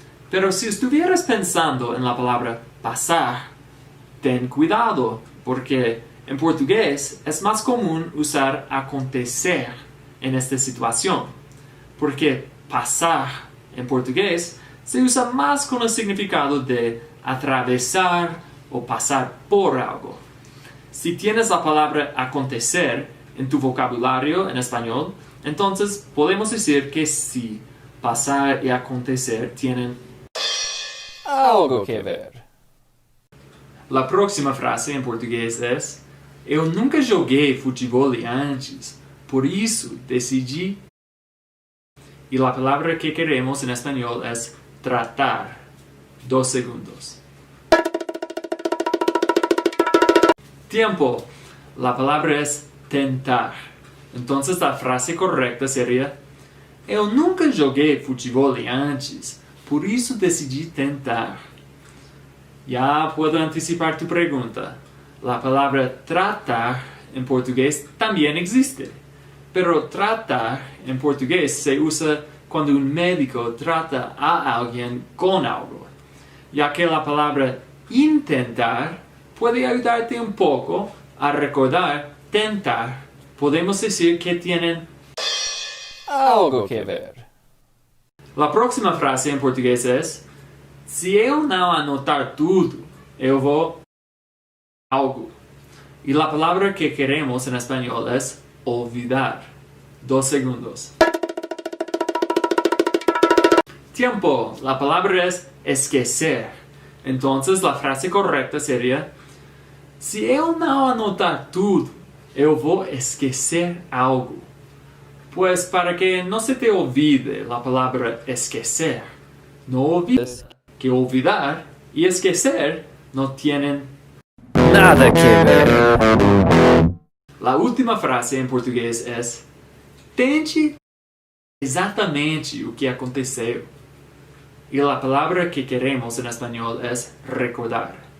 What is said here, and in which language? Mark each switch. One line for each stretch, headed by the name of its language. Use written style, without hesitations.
Spanish: Pero si estuvieras pensando en la palabra pasar, ten cuidado, porque en portugués es más común usar acontecer en esta situación, porque pasar en portugués se usa más con el significado de atravesar o pasar por algo. Si tienes la palabra acontecer en tu vocabulario en español, entonces podemos decir que sí, pasar y acontecer tienen Algo que ver. La próxima
Portuguese: frase em português é: eu nunca joguei futebol antes, por isso decidi. E a palavra que queremos em espanhol é tratar.
Spanish: 2 segundos. Tiempo. La palabra es tentar. Entonces la frase correcta sería:
Portuguese: eu nunca joguei futebol antes, por isso decidi tentar.
Spanish: Ya puedo anticipar tu pregunta. La palabra tratar en portugués también existe. Pero tratar en portugués se usa cuando un médico trata a alguien con algo, ya que la palabra intentar puede ayudarte un poco a recordar tentar. Podemos decir que tienen Algo que ver. La próxima
Portuguese: frase em português é: se eu não anotar tudo, eu vou algo. E a palavra que queremos em espanhol é olvidar.
Spanish: 2 segundos. Tiempo. La palabra es esquecer. Entonces la frase correcta sería:
Portuguese: se eu não anotar tudo, eu vou esquecer algo.
Spanish: Pues para que no se te olvide la palabra esquecer, no olvides que olvidar y esquecer no tienen Nada que ver. La última
Portuguese: frase em português é: tente exatamente o que aconteceu. E a palavra que queremos em espanhol é recordar.